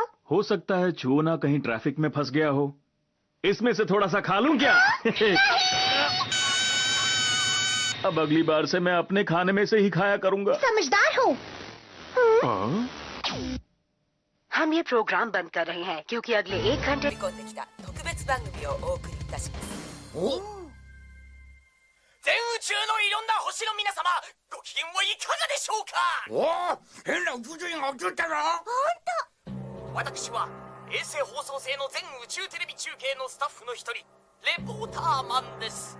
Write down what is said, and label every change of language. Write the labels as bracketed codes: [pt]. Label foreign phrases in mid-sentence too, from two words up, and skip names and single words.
[hi] हो सकता है छुओना कहीं ट्रैफिक में फंस गया हो। इसमें से थोड़ा सा खा लूं क्या? अब अगली बार से मैं अपने खाने में से ही खाया करूंगा। समझदार हो। हम ये प्रोग्राम बंद कर रहे हैं क्योंकि अगले 1 घंटे [ja] 全宇宙のいろんな星の皆様、ご機嫌はいかがでしょうか。おお、変な宇宙人が映ったぞ。私は衛星放送制の全宇宙テレビ中継のスタッフの一人、レポーターマンです。